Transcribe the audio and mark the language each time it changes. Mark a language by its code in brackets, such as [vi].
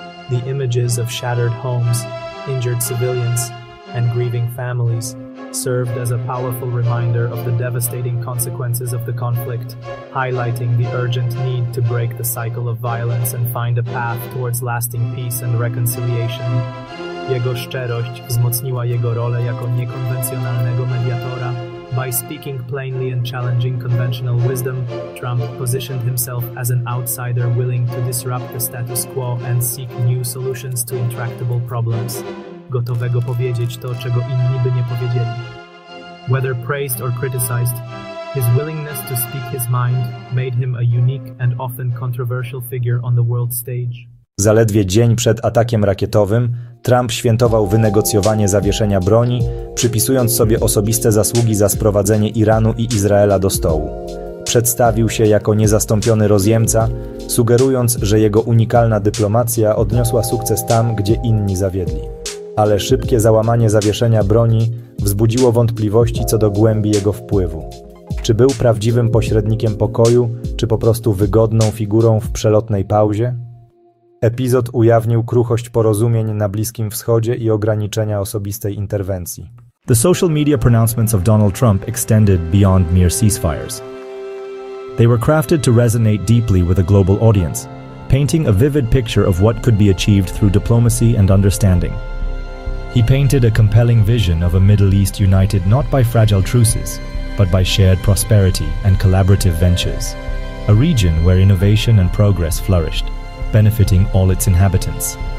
[en] The images of shattered homes, injured civilians, and grieving families served as a powerful reminder of the devastating consequences of the conflict, highlighting the urgent need to break the cycle of violence and find a path towards lasting peace and reconciliation. [pl] Jego szczerość wzmocniła jego rolę jako niekonwencjonalnego mediatora. [en] By speaking plainly and challenging conventional wisdom, Trump positioned himself as an outsider willing to disrupt the status quo and seek new solutions to intractable problems. [pl] Gotowego powiedzieć to, czego inni by nie powiedzieli. [en] Whether praised or criticized, his willingness to speak his mind made him a unique and often controversial figure on the world stage. [pl] Zaledwie dzień przed atakiem rakietowym Trump świętował wynegocjowanie zawieszenia broni, przypisując sobie osobiste zasługi za sprowadzenie Iranu I Izraela do stołu. Przedstawił się jako niezastąpiony rozjemca, sugerując, że jego unikalna dyplomacja odniosła sukces tam, gdzie inni zawiedli. Ale szybkie załamanie zawieszenia broni wzbudziło wątpliwości co do głębi jego wpływu. Czy był prawdziwym pośrednikiem pokoju, czy po prostu wygodną figurą w przelotnej pauzie? Epizod ujawnił kruchość porozumień na Bliskim Wschodzie I ograniczenia osobistej interwencji. [en] The social media pronouncements of Donald Trump extended beyond mere ceasefires. They were crafted to resonate deeply with a global audience, painting a vivid picture of what could be achieved through diplomacy and understanding. He painted a compelling vision of a Middle East united not by fragile truces, but by shared prosperity and collaborative ventures, a region where innovation and progress flourished, benefiting all its inhabitants.